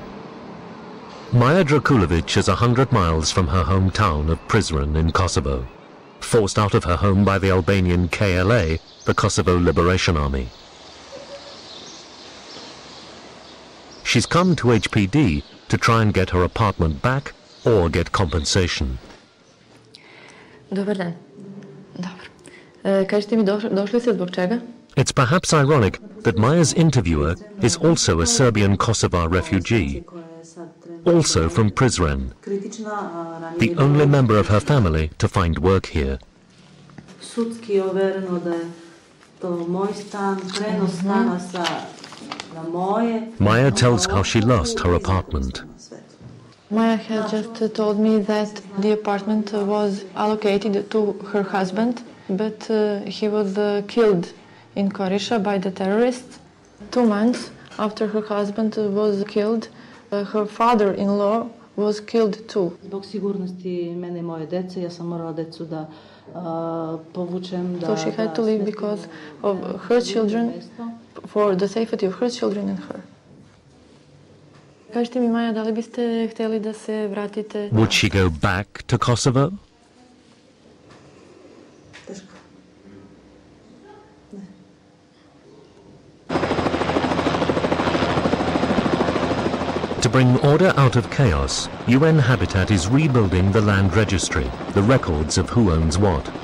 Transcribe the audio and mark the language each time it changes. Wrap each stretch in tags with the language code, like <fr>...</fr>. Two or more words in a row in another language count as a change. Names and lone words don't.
<en>Maja Drakulovic is 100 miles from her hometown of Prizren in Kosovo, forced out of her home by the Albanian KLA, the Kosovo Liberation Army. She's come to HPD to try and get her apartment back or get compensation.</en> <sr>Dobar dan. Dobro. Kažete mi, došli ste zbog čega?</sr> <en>It's perhaps ironic that Maja's interviewer is also a Serbian Kosovar refugee, also from Prizren, the only member of her family to find work here. Maja tells how she lost her apartment. Maja had just told me that the apartment was allocated to her husband, but he was killed in Korisha by the terrorists. 2 months after her husband was killed, her father-in-law was killed too.</en> <sr>Zbog sigurnosti mene I moje dece, ja sam morala decu da povučem.</sr> <en>So she had to leave because of her children, for the safety of her children and her.</en> <sr>Kažite mi, Maja, da li biste htjeli da se vratite?</sr> <en>Would she go back to Kosovo? To bring order out of chaos, UN Habitat is rebuilding the land registry, the records of who owns what.</en>